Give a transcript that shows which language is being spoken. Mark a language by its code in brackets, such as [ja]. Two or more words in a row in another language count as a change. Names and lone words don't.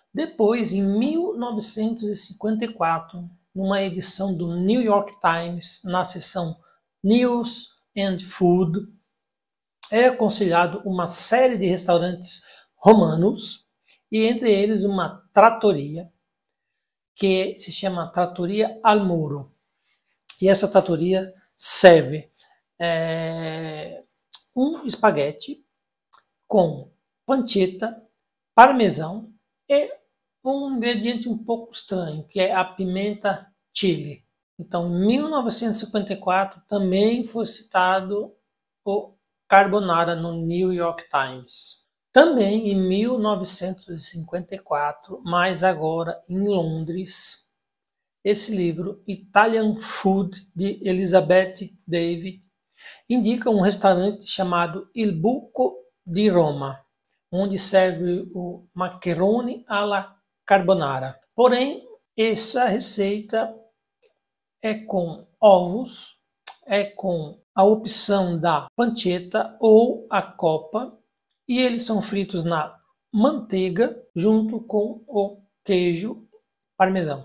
[pt] Depois, em 1954, numa edição do New York Times, na seção News and Food, é aconselhado uma série de restaurantes romanos, e entre eles uma trattoria, que se chama Trattoria Al Muro. E essa trattoria serve um espaguete com pancetta, parmesão e um ingrediente um pouco estranho, que é a pimenta chili. Então, em 1954, também foi citado o carbonara no New York Times. Também em 1954, mas agora em Londres, esse livro, Italian Food, de Elizabeth David, indica um restaurante chamado Il Buco di Roma, onde serve o macaroni alla carbonara. Porém, Essa receita é com ovos, é com a opção da pancetta ou a copa, e eles são fritos na manteiga junto com o queijo parmesão.